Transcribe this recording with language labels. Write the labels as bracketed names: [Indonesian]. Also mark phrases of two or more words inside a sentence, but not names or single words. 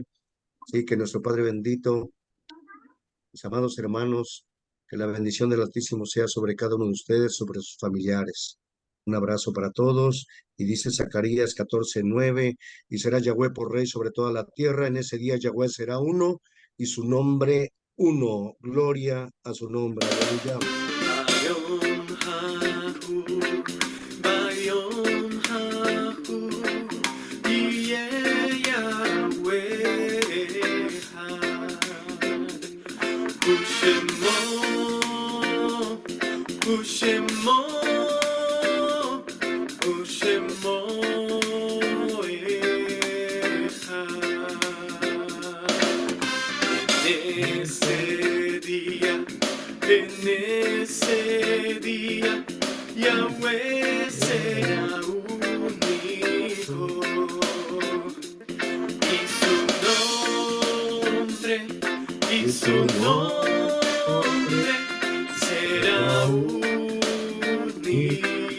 [Spanish] Sí, que nuestro Padre bendito, mis amados hermanos, que la bendición del Altísimo sea sobre cada uno de ustedes, sobre sus familiares. Un abrazo para todos. Y dice Zacarías 14:9, y será Yahweh por rey sobre toda la tierra. En ese día Yahweh será uno y su nombre uno. Gloria a su nombre. Aleluya. [Hebrew] ביום ההוא יהיה יהוה אחד. ושמו, ושמו, ושמו אחד. [Spanish] En ese día, Yahweh será único y su nombre será único.